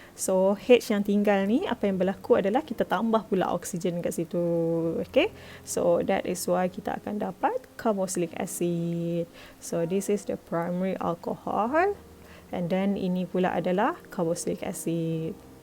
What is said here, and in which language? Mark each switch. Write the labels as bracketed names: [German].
[Malay] So H yang tinggal ni, apa yang berlaku adalah kita tambah pula oksigen kat situ. Okay. [English] So that is why [Malay] kita akan dapat carboxylic acid. [English] So this is the primary alcohol. [Malay] And then ini pula adalah carboxylic acid.